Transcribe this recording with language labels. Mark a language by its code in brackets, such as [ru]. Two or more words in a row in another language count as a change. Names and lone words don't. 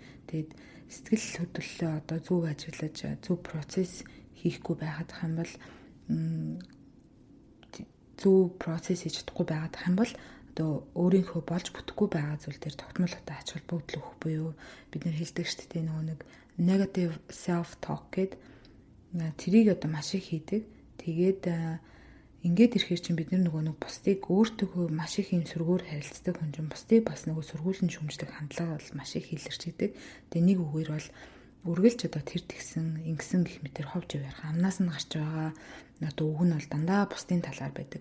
[mn] Тэгэд сэтгэл хөдлөлөө одоо зөв ажиглаж зөв процесс хийхгүй байхад юм бол зөв процесс хийж чадахгүй байгаад юм бол одоо өөрийнхөө болж бүтэхгүй байгаа зүйл дээр тогтмол одоо ач холбогдол өгөх буюу бид нэр хэлдэг шүү дээ нөгөө нэг [en] negative self talk [mn] гэдэг тэрийг одоо маш их хийдэг. Тэгээд ингээд ирэхээр чинь бид нөгөө нэг бусдыг өөртөөгөө маш их юм сөргөөр харилцдаг хүн чинь бусдыг бас нөгөө сөргүүлэн шүмждэг хандлага бол маш их илэрчийдэг. Тэгээ нэг үгээр бол үргэлж одоо тэр тэгсэн ингэсэн гэх мэтэр ховж явах амнаас нь гарч байгаа одоо үг нь бол дандаа бусдын талаар байдаг.